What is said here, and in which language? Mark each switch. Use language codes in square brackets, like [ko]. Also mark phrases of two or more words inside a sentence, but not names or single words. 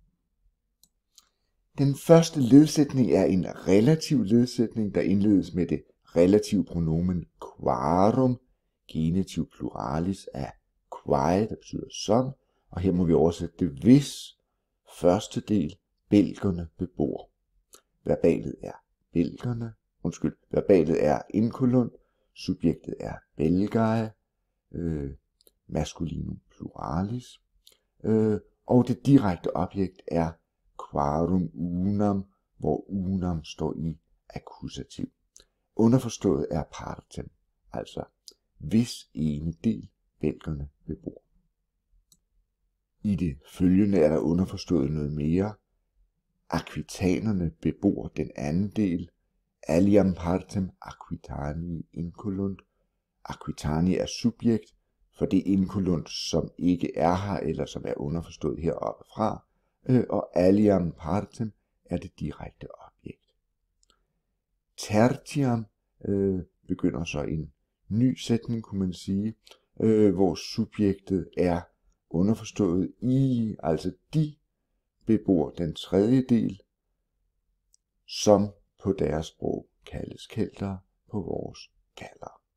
[da] Den første ledsætning er en relativ ledsætning, der indledes med det relative pronomen quarum, genitiv pluralis af quae, der betyder som, og her må vi oversætte det hvis første del belgerne bebor. Verbalet er inculunt, subjektet er Belgae, maskulinum pluralis, og det direkte objekt er [la] quarum unam, [da] hvor unam står i akkusativ. Underforstået er partem, altså hvis ene del belgerne bebor. I det følgende er der underforstået noget mere. Akvitanerne bebor den anden del. [la] Aliam partem Aquitanii inculunt. [da] Aquitanii er subjekt for det inculunt, som ikke er her, eller som er underforstået heroppe fra. Og [la] aliam partem [da] er det direkte objekt. Tertiam begynder så en ny sætning, kunne man sige, hvor subjektet er underforstået i, altså de bebor den tredje del, som på deres sprog kaldes keltere, på vores galler.